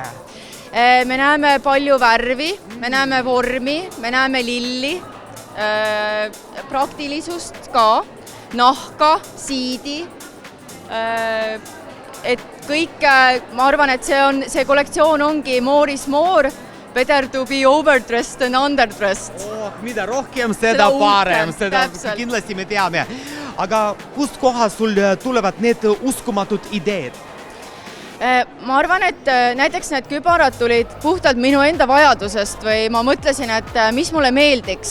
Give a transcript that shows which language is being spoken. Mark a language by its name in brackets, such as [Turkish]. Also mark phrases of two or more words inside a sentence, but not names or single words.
[Estonian] Me näeme palju värvi, me näeme vormi, me näeme lilli, praktilisust ka, nahka, siidi, et kõik, ma arvan, et see kollektsioon ongi [English] more is more, better to be overdressed than underdressed. [Estonian] Mida rohkem, seda parem, seda kindlasti me teame. Aga kust kohas sul tulevad need uskumatud ideed? Ma arvan, et näiteks need kübarad tulid puhtalt minu enda vajadusest või ma mõtlesin, et mis mulle meeldiks.